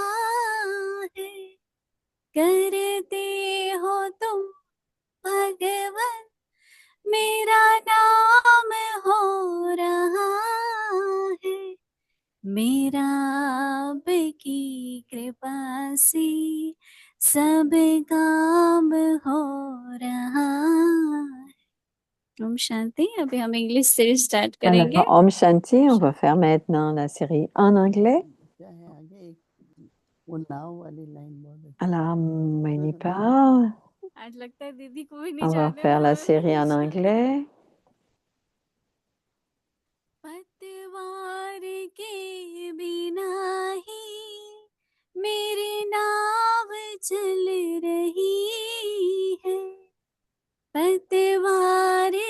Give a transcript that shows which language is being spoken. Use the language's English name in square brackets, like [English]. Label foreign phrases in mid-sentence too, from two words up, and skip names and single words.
[Hindi] है करते हो तुम भगवन मेरा नाम हो रहा है मेरा आपकी कृपा से सब काम हो रहा है ओम शांति अभी हम [English] English series start [Hindi] करेंगे [French] Alors, [Hindi] ओम शांति, [French] on va faire maintenant la série en anglais. [Hindi] क्या है आगे वो नाव वाली लाइन बहुत [French] Alors, Maini part. [Hindi] आज लगता है दीदी को भी नहीं [French] On va [Hindi] जाने [French] faire la [Hindi] वाला [French] série en anglais. [Hindi] पतवार के बिना ही मेरी नाव चल रही है पतवार